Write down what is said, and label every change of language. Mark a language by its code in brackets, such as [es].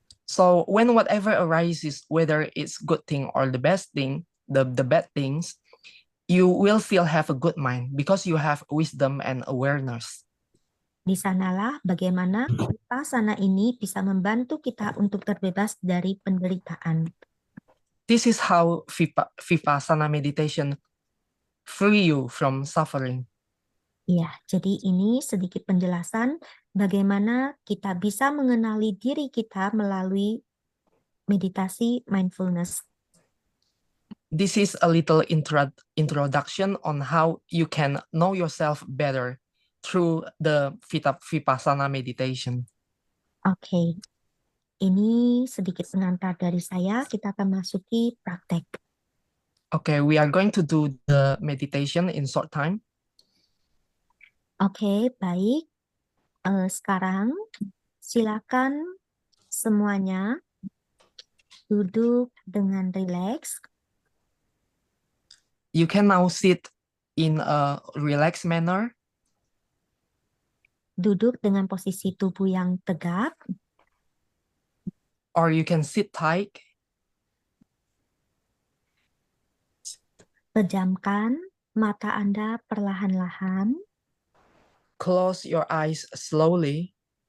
[en] So when whatever arises, whether it's good thing or the best thing, the bad things, you will still have a good mind because you have wisdom and awareness. [id] Di sanalah bagaimana vipassana ini bisa membantu kita untuk terbebas dari penderitaan. [en] This is how vipassana meditation free you from suffering. [id] Ya, jadi ini sedikit penjelasan bagaimana kita bisa mengenali diri kita melalui meditasi mindfulness. [en] This is a little introduction on how you can know yourself better through the vipassana meditation. [id] Oke, ini sedikit pengantar dari saya. Kita akan masuki praktek. [en] Okay, we are going to do the meditation in short time. [id] Oke, baik. Sekarang silakan semuanya duduk dengan rileks. [en] You can now sit in a relaxed manner. [id] Duduk dengan posisi tubuh yang tegak. [en] Or you can sit tight. [id] Pejamkan mata Anda perlahan-lahan. [en] Close your eyes slowly.